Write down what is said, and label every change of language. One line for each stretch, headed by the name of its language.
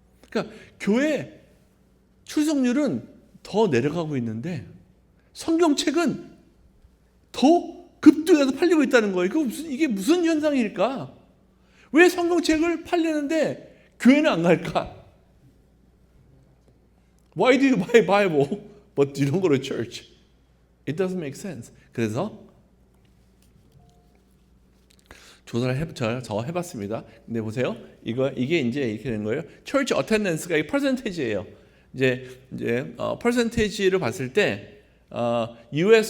Korean: 그러니까 교회 출석률은 더 내려가고 있는데 성경책은 더 급등해서 팔리고 있다는 거예요. 이게 무슨 현상일까? 왜 성경책을 팔리는데 교회는 안 갈까?
English: Why do you buy Bible but you don't go to church? It doesn't make sense.
Korean: 그래서 조사를 저 해봤습니다. 근데 보세요, 이게 이제 이렇게 되는 거예요.
English: Church attendance가
Korean: 이 퍼센테이지예요. 이제 퍼센테이지를 봤을 때 U.S.